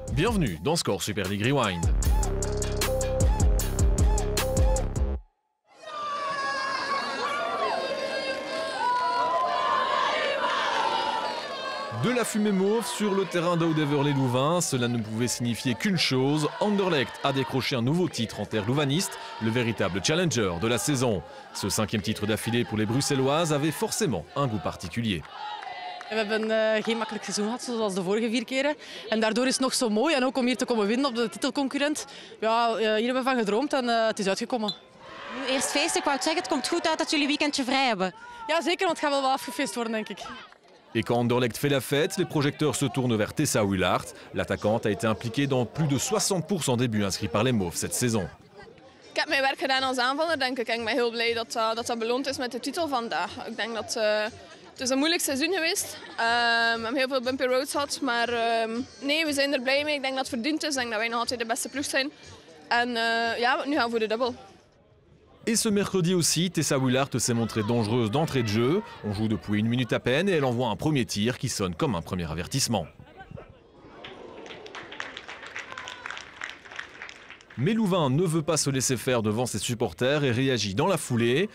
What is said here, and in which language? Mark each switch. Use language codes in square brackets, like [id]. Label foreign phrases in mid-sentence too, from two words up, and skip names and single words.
[fr] Bienvenue dans Score Super League Rewind. De la fumée mauve sur le terrain d'Oudeverly-Louvain, cela ne pouvait signifier qu'une chose, Anderlecht a décroché un nouveau titre en terre louvaniste, le véritable challenger de la saison. Ce 5e titre d'affilée pour les Bruxelloises avait forcément un goût particulier. [nl] We hebben geen makkelijk seizoen gehad zoals de vorige 4 keren. En daardoor is het nog zo mooi. En ook om hier te komen winnen op de titelconcurrent. Ja, hier hebben we van gedroomd en het is uitgekomen. Eerst feesten, ik wou zeggen, het komt goed uit dat jullie weekendje vrij hebben. Ja, zeker, want het gaat wel afgefeest worden, denk ik. [fr] Et quand Anderlecht fait la fête, les projecteurs se tournent vers Tessa Willaert. L'attaquante a été impliquée dans plus de 60% des buts inscrits par les Mauves cette saison. [nl] Ik heb mijn werk gedaan als aanvaller, denk ik. En ik ben heel blij dat beloond is met de titel vandaag. Ik denk dat het is een moeilijk seizoen geweest. We hebben heel veel [en] bumpy roads [nl] gehad, maar nee, we zijn er blij mee. Ik denk dat het verdiend is. Ik denk dat wij nog altijd de beste ploeg zijn. En ja, nu gaan we voor de dubbel. [fr] Et ce mercredi aussi, Tessa Willaert s'est montrée dangereuse d'entrée de jeu. On joue depuis 1 minute à peine et elle envoie un premier tir qui sonne comme un premier avertissement. Mais Louvain ne veut pas se laisser faire devant ses supporters et réagit dans la foulée.